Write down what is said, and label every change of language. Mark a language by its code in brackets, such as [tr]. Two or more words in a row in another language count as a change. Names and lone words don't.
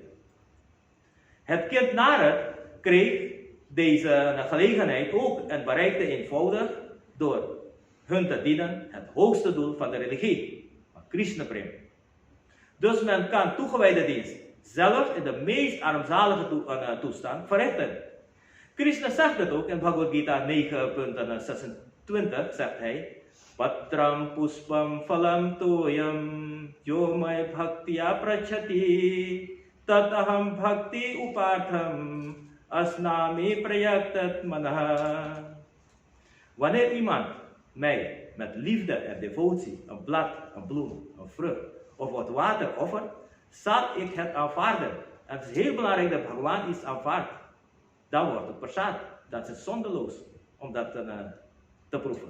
[nl] Het kind Narad kreeg deze gelegenheid ook en bereikte eenvoudig door hun te dienen het hoogste doel van de religie, [hi] Krishna Prem. [nl] Dus men kan toegewijde dienst zelf in de meest armzalige toestand verrichten. Krishna zegt het ook in Bhagavad Gita 9.26, zegt hij, [sa] Patram puspam phalam toyam yomai bhaktya prachati tataham bhakti upartham asnami prayaktat manaha. [nl] Wanneer iemand mij met liefde en devotie een blad, een bloem, een vrucht of wat water offert, zal ik het aanvaarden. En het is heel belangrijk dat Bhagavan iets aanvaardt. Dan wordt het prasad. Dat is zondeloos om dat te proeven.